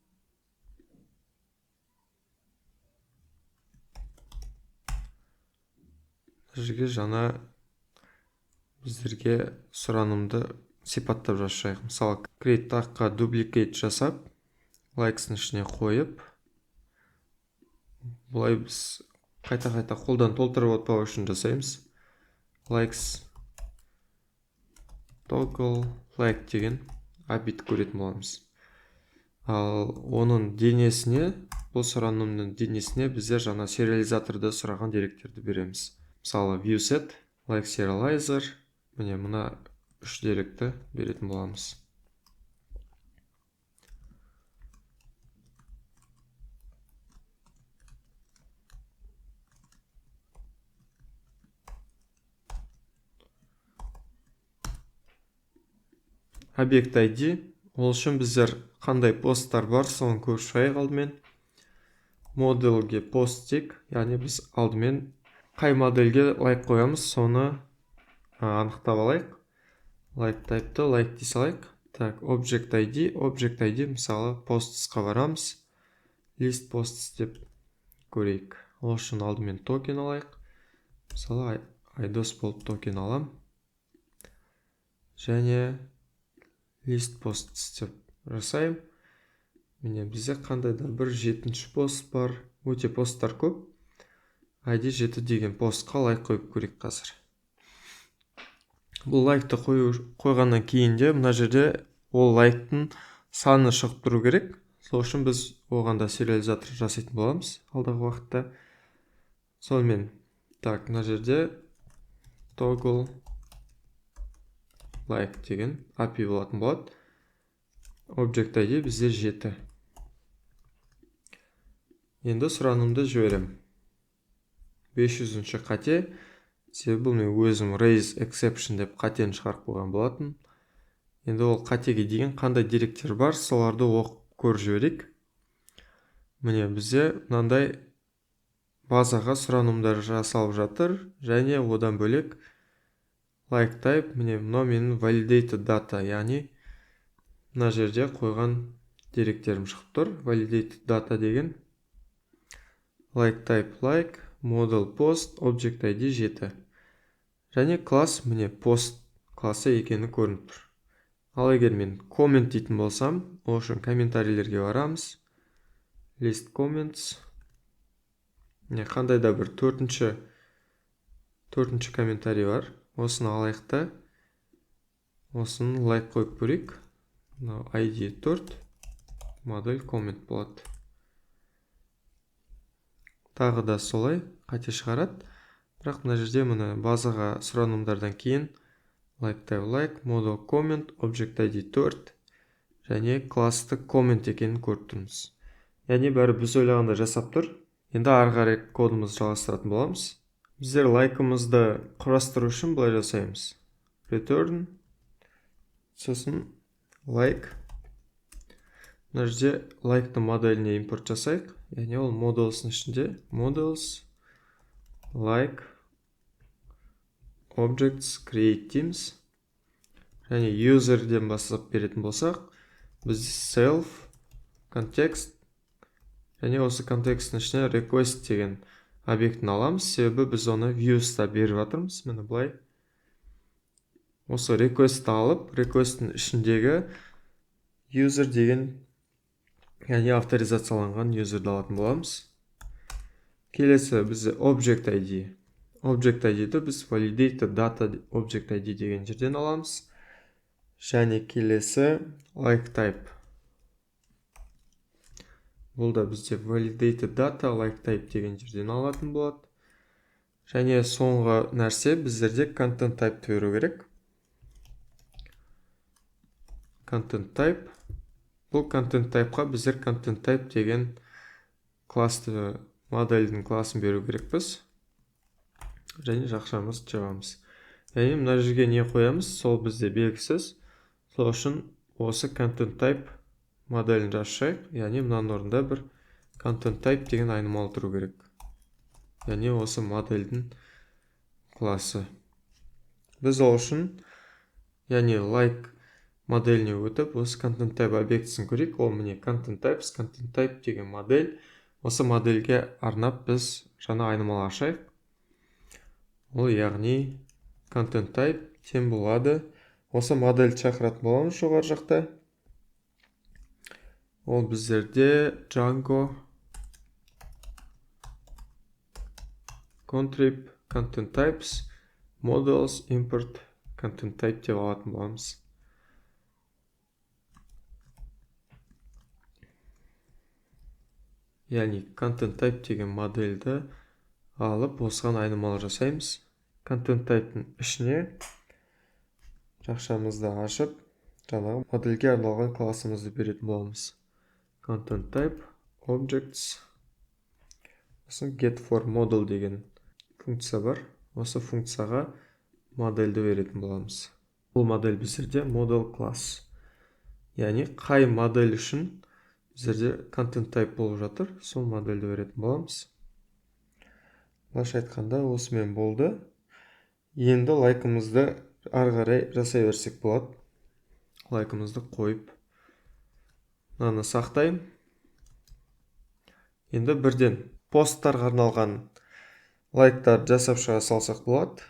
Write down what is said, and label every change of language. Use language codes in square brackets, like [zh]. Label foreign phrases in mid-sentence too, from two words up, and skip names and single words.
[kk] Жерге жаңа біздерге сұранымды сипаттап жасайық. Мысалы, create таққа duplicate жасап, likes-ның ішіне қойып, бұлай біз қайта-қайта қолдан толтырып отпау үшін жасаймыз. [en] Likes toggle like [kk] деген объект көретін боламыз. Ал оның денесіне, бұл сұранымның денесіне біздер жаңа сериализаторда сұраған деректерді береміз. Мысалы, [en] viewSet, like serializer, [kk] міне мына 3 деректі беретін боламыз. Объект ID, ол үшін біздер қандай посттар бар, соны көріп шығайық алдымен. Моделге пост тек, яғни біз алдымен қай модельге лайк қоямыз, соны анықтап алайық. [en] Like type'ты [kk] like дей салайық. Так, [en] object ID [kk] мысалы postsқа барамыз. [en] List posts [kk] деп көрейік. Ол үшін алдымен токен алайық. Мысалы IDOS болып токен алам. Және [en] list posts [kk] деп жасайым. Міне бізде қандай да бір 7-ші пост бар. Өте посттар көп. ID 7 деген постқа лайк қойып көрейік қазір. Бұл лайкты қойғаннан кейін де мына жерде ол лайктың саны шығып тұру керек. Сол үшін біз оған да сериализатор жасайтын боламыз алдағы уақытта. Сонымен, так, мына жерде [en] toggle like [kk] деген API болатын болады. [en] Object ID [kk] бізде 7. Енді сұранымды жіберем. 500-ші қате. Себебі бұл мен өзім [en] raise exception [kk] деп қатені шығарып қойған болатын. Енді ол қатеге деген қандай деректер бар, соларды оқып көріп жіберейік. Міне бізде мынандай базаға сұранымдар жасалып жатыр, және одан бөлек [en] like type, [kk] міне мынау менің [en] validated data, [kk] яғни мына жерде қойған деректерім шығып тұр. [en] Validated data [kk] деген [en] like type like, model post, object ID 7. [kk] Және класс міне post классы екені көрініп тұр. Ал егер мен comment дейтін болсам, ол үшін комментарийлерге барамыз. [en] List comments. [kk] Қандай да бір төртінші комментарий бар. Осыны алайық та, осыны лайк қойып көрейік. ID 4, модель comment болады. Тағы да солай қате шығарады. Бірақ мына жерде мұны базаға сұранымдардан кейін [en] like type like, model comment, object ID 4 [kk] және класты comment екенін көріп тұрмыз. Яғни бәрі біз ойлағанда жасап тұр. Енді ары қарай кодымызды жалғастыратын боламыз. Біздер лайкымызды құрастыру үшін былай жасаймыз. Return, сосын like. Мына жерде лайктың моделіне импорт жасайық. Яғни ол models'ның ішінде [en] models, like, objects, create themes. [kk] Және user'ден бастап беретін болсақ, біз [en] self, context, [kk] және осы контекстің ішіне request деген объектін аламыз. Себебі біз оны views'та беріп жатырмыз. Міне былай. Осы request'ті алып, request'ің ішіндегі user деген, яғни авторизацияланған user'ды алатын боламыз. Келесі бізде [en] object ID. [kk] object ID-ді біз [en] validated data object ID [kk] деген жерден аламыз. Және келесі [en] like type. [kk] Бұл да бізде [en] validated data like type [kk] деген жерден алатын болады. Және соңғы нәрсе біздерде [en] content type [kk] беру керек. [en] Content type. [kk] Бұл [en] content type- [kk] қа біздер [en] content type [kk] деген класты, модельдің класын беру керекпіз. Және жақшамыз жабамыз. Яғни мына жерге не қоямыз, сол бізде белгісіз. Сол үшін осы [en] content type [kk] моделін жазайық. Яғни мынаның орнында бір [en] content type [kk] деген айнымалы тұру керек. Яғни осы модельдің класы. Біз ол үшін, яғни like моделіне өтіп, осы [en] content type [kk] объектісін көрейік. Ол міне [en] content type [kk] деген модель. Осы модельге арнап біз жаңа айнымалы ашайық. Ол яғни [en] content type [kk] тең болады. Осы модель шақыратын боламыз жоғары жақта. [en] Ол біздерде Django contrib content types models import content type деп алатын боламыз. [kk] Яғни [en] content type [kk] деген модельді алып, осыған айнымалы жасаймыз. [en] Content type'ның [kk] ішіне жақшамызды ашып, жаңағы модельге арналған классымызды беретін боламыз. [en] Content type objects. [kk] Осы [en] get for model [kk] деген функция бар. Осы функцияға модельді беретін боламыз. Бұл модель біздерде [en] model class. [kk] Яғни қай модель үшін біздерде [en] content type [kk] болып жатыр, сол модельді беретін боламыз. Былайша айтқанда осымен болды. Енді лайкымызды ары қарай жасай берсек болады. Лайкымызды қойып, мынаны сақтаймын. Енді бірден посттарға арналған лайктар жасап шыға салсақ болады.